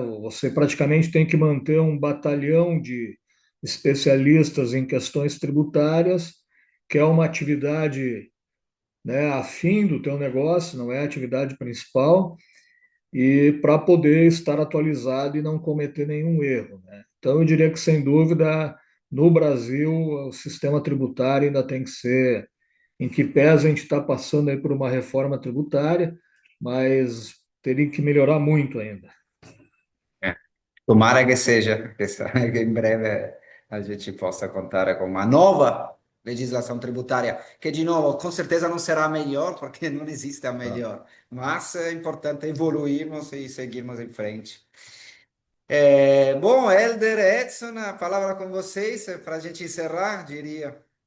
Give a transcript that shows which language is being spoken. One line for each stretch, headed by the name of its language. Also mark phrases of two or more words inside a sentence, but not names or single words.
Portuguese: Você praticamente tem que manter um batalhão de especialistas em questões tributárias, que é uma atividade, né, afim do teu negócio, não é a atividade principal, e para poder estar atualizado e não cometer nenhum erro, né? Então, eu diria que, sem dúvida, no Brasil, o sistema tributário ainda tem que ser, em que pese a gente está passando aí por uma reforma tributária, mas teria que melhorar muito ainda. Tomara che seja,
Italian: che in breve
Portuguese: a gente possa contar com uma nova legislação tributária, que, de novo, com certeza não será a melhor, porque não existe a melhor, mas é importante evoluirmos e seguirmos em frente. Bom, Helder, Edson, a palavra com vocês, para a gente encerrar, diria.